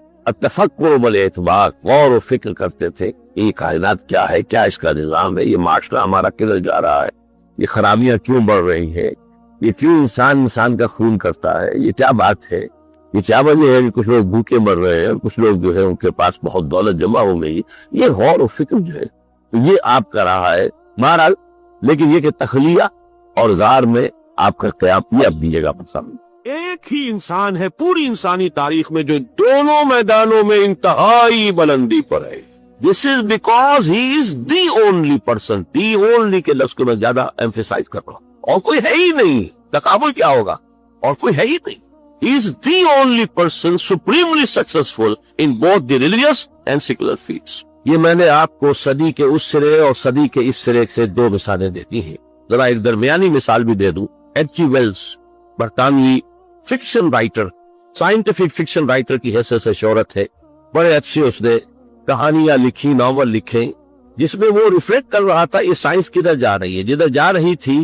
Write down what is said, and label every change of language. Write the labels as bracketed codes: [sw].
[ur] التفکر والاعتبار، غور و فکر کرتے تھے یہ کائنات کیا ہے، کیا اس کا نظام ہے، یہ معاشرہ ہمارا کدھر جا رہا ہے، یہ خرابیاں کیوں بڑھ رہی ہیں، یہ کیوں انسان کا خون کرتا ہے، یہ کیا بات ہے، یہ کیا وجہ ہے کہ کچھ لوگ بھوکے مر رہے ہیں اور کچھ لوگ جو ہے ان کے پاس بہت دولت جمع ہو گئی. یہ غور و فکر جو ہے یہ آپ کا رہا ہے بہرحال. لیکن یہ کہ تخلیہ اور غار میں آپ کا قیام یہ اپنی جگہ پر سامنے. ایک ہی انسان ہے پوری انسانی تاریخ میں جو دونوں میدانوں میں انتہائی بلندی پر ہے. [en] This is because he is the only person. The only [ur] کے لفظ کو میں زیادہ emphasize کر رہا ہوں. اور کوئی ہے ہی نہیں. تقابل کیا ہوگا؟ اور کوئی ہے ہی نہیں. [en] He is the only person supremely successful in both the religious and secular fields. [ur] یہ میں نے آپ کو صدی کے اس سرے اور صدی کے اس سرے سے 2 مثالیں دیتی ہیں. ذرا ایک درمیانی مثال بھی دے دوں. ایچ جی ویلز برطانوی fiction writer, scientific fiction writer کی حیثیت سے شہرت ہے. بڑے اچھے اس نے کہانیاں لکھی، ناول لکھے، جس میں وہ ریفلیکٹ کر رہا تھا یہ سائنس کدھر جا رہی ہے، جدھر جا رہی تھی.